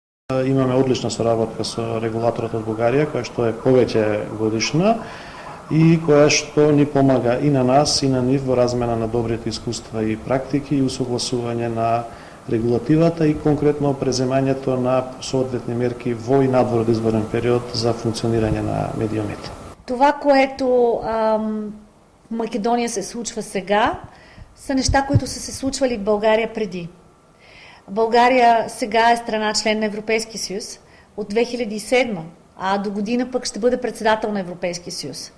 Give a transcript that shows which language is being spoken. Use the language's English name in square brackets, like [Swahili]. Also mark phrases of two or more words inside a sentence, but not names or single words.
[Macedonian] Имаме одлична соработка со регулаторот од Бугарија, која што е повеќе годишна и која што ни помага и на нас и на нив во размена на добрите искуства и практики и усогласување на регулативата и конкретно преземањето на соодветни мерки во и надвор од изборен период за функционирање на медиумите. [Bulgarian] Това, което в Македония се случва сега, са неща, които са се случвали в България преди. България сега е страна член на Европейския съюз от 2007, а до година пък ще бъде председател на Европейския съюз.